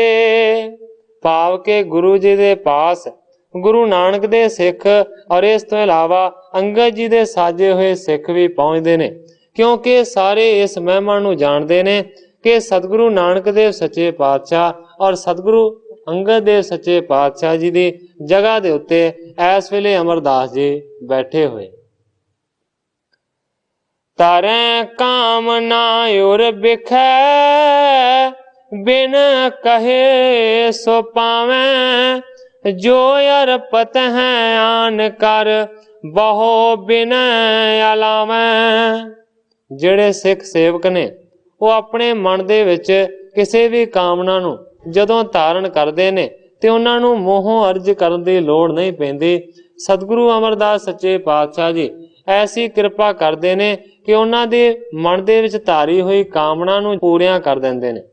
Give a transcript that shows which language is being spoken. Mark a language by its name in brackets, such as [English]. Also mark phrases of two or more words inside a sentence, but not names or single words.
[Punjabi] ਭਾਵ ਕੇ ਗੁਰੂ ਜੀ ਦੇ ਪਾਸ ਗੁਰੂ ਨਾਨਕ ਦੇ ਸਿੱਖ ਔਰ ਇਸ ਤੋਂ ਇਲਾਵਾ ਅੰਗਦ ਜੀ ਦੇ ਸਾਜੇ ਹੋਏ ਸਿੱਖ ਵੀ ਪਹੁੰਚਦੇ ਨੇ, ਕਿਉਂਕਿ ਸਾਰੇ ਇਸ ਮਹਿਮਾ ਨੂੰ ਜਾਣਦੇ ਨੇ ਕਿ ਸਤਿਗੁਰੂ ਨਾਨਕ ਦੇਵ ਸੱਚੇ ਪਾਤਸ਼ਾਹ ਔਰ ਸਤਿਗੁਰੂ ਅੰਗਦ ਦੇਵ ਸੱਚੇ ਪਾਤਸ਼ਾਹ ਜੀ ਦੀ ਜਗ੍ਹਾ ਦੇ ਉੱਤੇ ਇਸ ਵੇਲੇ ਅਮਰਦਾਸ ਜੀ ਬੈਠੇ ਹੋਏ। [Braj] ਤਾਰੈ ਕਾਮਨਾ ਉਰ ਬਿਖੈ, ਬਿਨ ਕਹੇ ਸੋ ਪਾਵੈ, जो अरपत है आन कर बहु बिन अलावै। [Punjabi] ਜਿਹੜੇ ਸਿੱਖ ਸੇਵਕ ਨੇ ਉਹ ਆਪਣੇ ਮਨ ਦੇ ਵਿੱਚ ਕਿਸੇ ਵੀ ਕਾਮਨਾ ਨੂੰ ਜਦੋਂ ਧਾਰਨ ਕਰਦੇ ਨੇ ਤੇ ਉਹਨਾਂ ਨੂੰ ਮੋਹੋਂ ਅਰਜ ਕਰਨ ਦੀ ਲੋੜ ਨਹੀਂ ਪੈਂਦੀ। ਸਤਿਗੁਰੂ ਅਮਰਦਾਸ ਸੱਚੇ ਪਾਤਸ਼ਾਹ ਜੀ ਐਸੀ ਕਿਰਪਾ ਕਰਦੇ ਨੇ ਕਿ ਉਹਨਾਂ ਦੇ ਮਨ ਦੇ ਵਿੱਚ ਧਾਰੀ ਹੋਈ ਕਾਮਨਾ ਨੂੰ ਪੂਰੀਆਂ ਕਰ ਦਿੰਦੇ ਨੇ।